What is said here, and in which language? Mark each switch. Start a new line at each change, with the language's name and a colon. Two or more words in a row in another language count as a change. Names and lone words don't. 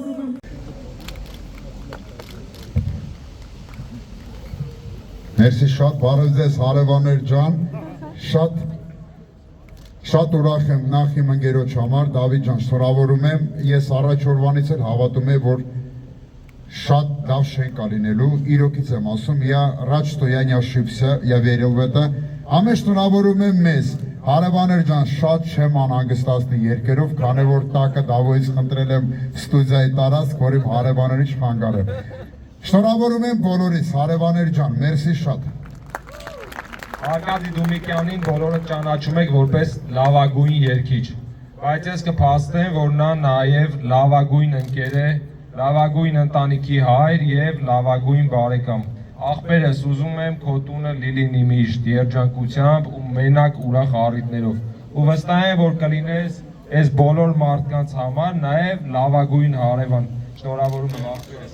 Armenian: Մերսի շատ բարև ձեզ հարևաններ ջան շատ ուրախ եմ նախ իմ ընկերոջ համար Դավիթ ջան շնորհավորում եմ ես առաջ օրվանից էլ հավատում եմ որ շատ լավ շենք է լինելու իրոքից եմ ասում
Russian: я рад что я не ошибся я верил в это
Armenian: ամեն շնորհավորում եմ մեզ Հարևաներ ջան, շատ չեմ անհանգստացնի երկերով, քանի որ տակը Դավոյից խնդրել եմ ստուդիայի տարածք, որ իմ հարևաններից չխանգարեմ։ Շնորհավորում եմ բոլորիս, հարևաներ ջան, մերսի շատ։ Արկադի Դումիկյանին բոլորը ճանաչում եք որպես լավագույն երգիչ, բայց ես կփաստեմ, որ նա նաև լավագույն ընկեր է, լավագույն ընտանիքի հայր եւ լավագույն բարեկամ։ Աղբերս ուզում եմ քո տունը լիլինի միշտ երջանկությամբ ու մենակ ուրախ առիթներով ու վստահ եմ որ կլինես այս բոլոր մարդկանց համար նաև լավագույն հարևան շնորհավորում եմ աղբերս